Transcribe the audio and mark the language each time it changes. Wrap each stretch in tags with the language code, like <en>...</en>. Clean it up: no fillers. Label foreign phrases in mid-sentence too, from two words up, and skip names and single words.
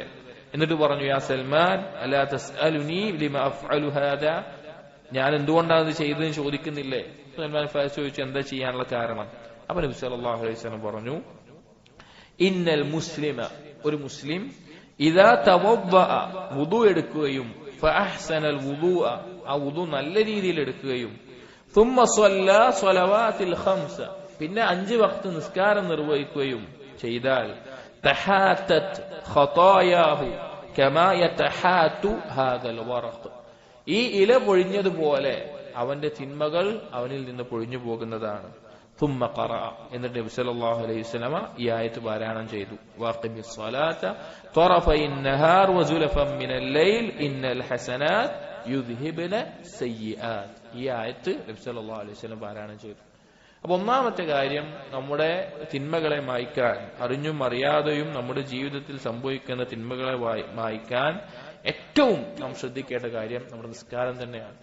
<ml>എന്നിട്ട് പറഞ്ഞു,</ml> <ar>يا سلمان ألا تسألني لما أفعل هذا,</ar> <ml>ഞാൻ എന്തുകൊണ്ടാണ് ഇത് ചെയ്തതെന്ന് ചോദിക്കുന്നില്ലേ? സൽമാൻ ഫാരിസി ചോദിച്ചു, എന്താ ചെയ്യാനുള്ള കാരണം? അപ്പൊ നബി</ml> <ar>صلى الله عليه وسلم</ar> <ml>പറഞ്ഞു,</ml> <ar>إن المسلم,</ar> <ml>ഒരു മുസ്ലിം,</ml> <ar>إذا توضأ,</ar> <ml>വുദു എടുക്കുകയും,</ml> <ar>فأحسن الوضوء,</ar> <ml>ആ വുദു നല്ല രീതിയിൽ എടുക്കുകയും,</ml> <ar>ثم صلى صلوات الخمس,</ar> <ml>പിന്നെ 5 വഖ്ത് നിസ്കാരം നിർവഹിക്കുകയും ചെയ്താൽ,</ml> <ar>تحاتت خطاياه كما يتحات هذا الورق,</ar> <ml>ഈ ഇല പൊഴിഞ്ഞതുപോലെ അവന്റെ തിന്മകൾ അവനിൽ നിന്ന് പൊഴിഞ്ഞു പോകുന്നതാണ്.</ml> <ar>ثم قرأ,</ar> <ml>എന്നിട്ട് നബി</ml> <ar>صلى الله عليه وسلم</ar> <ml>ഈ ആയത്ത് പാരായണം ചെയ്തു,</ml> <ar>وأقم الصلاة طرفي النهار وزلفا من الليل إن الحسنات يذهبن السيئات,</ar> <ml>ഈ ആയത്ത് നബി</ml> <ar>صلى الله عليه وسلم</ar> <ml>പാരായണം ചെയ്തു. അപ്പൊ ഒന്നാമത്തെ കാര്യം, നമ്മുടെ തിന്മകളെ മായ്ക്കാൻ, അറിഞ്ഞും അറിയാതെയും നമ്മുടെ ജീവിതത്തിൽ സംഭവിക്കുന്ന തിന്മകളെ മായ്ക്കാൻ ഏറ്റവും നാം ശ്രദ്ധിക്കേണ്ട കാര്യം നമ്മുടെ നിസ്കാരം തന്നെയാണ്.</ml>